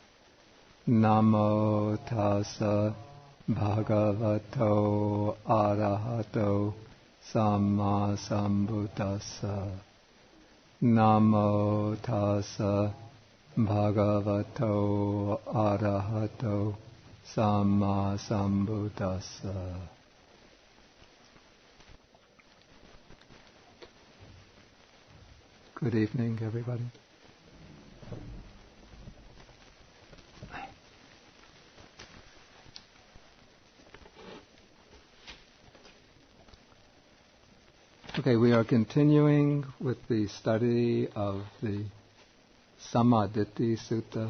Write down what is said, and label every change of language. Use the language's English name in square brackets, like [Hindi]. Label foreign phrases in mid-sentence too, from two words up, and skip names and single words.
[Pali] Namo tassa bhagavato arahato sammasambuddhassa. Namo tassa bhagavato arahato sammasambuddhassa. [English] Good evening, everybody. Okay, we are continuing with the study of the Sammādiṭṭhi Sutta.